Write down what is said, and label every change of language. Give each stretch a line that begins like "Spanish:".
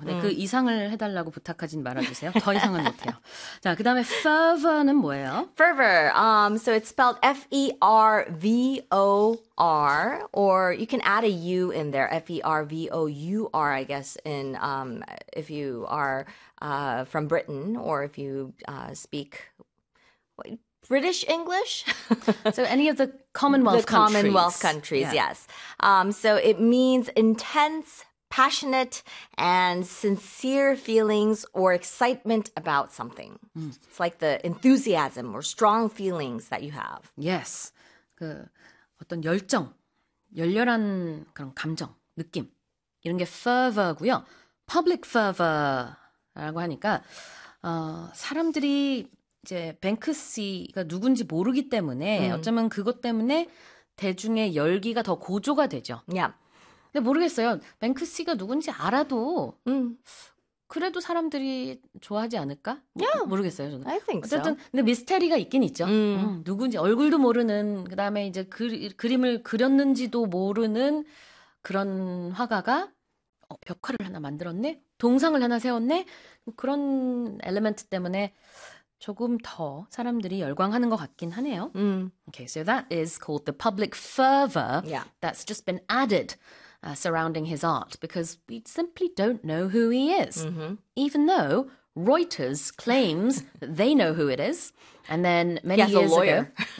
Korean: 근데 그 이상을 해달라고 부탁하진 말아주세요. 더 이상은 못해요. 자, 그 다음에 fervor는 뭐예요?
English: Fervor. So it's spelled fervor, or you can add a u in there. fervour, I guess, in if you are from Britain or if you speak British English. So any of the The Commonwealth Commonwealth countries. countries, yes. So it means intense, passionate, and sincere feelings or excitement about something. It's like the enthusiasm or strong feelings that you have. Yes.
Korean: 그 어떤 열정, 열렬한 그런 감정, 느낌. 이런 게 fervor고요. Public fervor라고 하니까 사람들이 이제 뱅크시가 누군지 모르기 때문에 어쩌면 그것 때문에 대중의 열기가 더 고조가 되죠. 근데 모르겠어요. 뱅크시가 누군지 알아도 그래도 사람들이 좋아하지 않을까? 모르겠어요, 저는.
English: I think
Korean: 어쨌든
English: so.
Korean: 근데 미스테리가 있긴 있죠. 누군지 얼굴도 모르는 그다음에 이제 그림을 그렸는지도 모르는 그런 화가가 벽화를 하나 만들었네. 동상을 하나 세웠네. 그런 엘리먼트 때문에 조금 더 사람들이 열광하는 것 같긴 하네요.
English: Okay, so that is called the public fervor that's just been added surrounding his art because we simply don't know who he is, even though Reuters claims that they know who it is. And then He many has a years ago, lawyer.